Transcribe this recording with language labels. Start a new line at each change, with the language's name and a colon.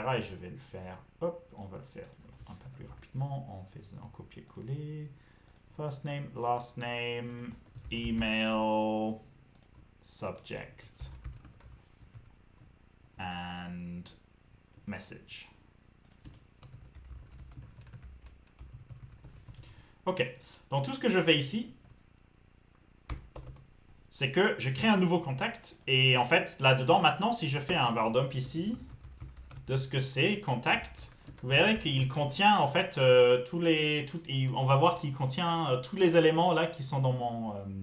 French: Et je vais le faire, hop, on va le faire un peu plus rapidement en copier-coller.
English: First name, last name, email, subject, and message.
French: Ok, donc tout ce que je fais ici, c'est que je crée un nouveau contact, et en fait, là-dedans, maintenant, si je fais un var dump ici, de ce que c'est, contact, vous verrez qu'il contient, en fait, on va voir qu'il contient tous les éléments, là, qui sont dans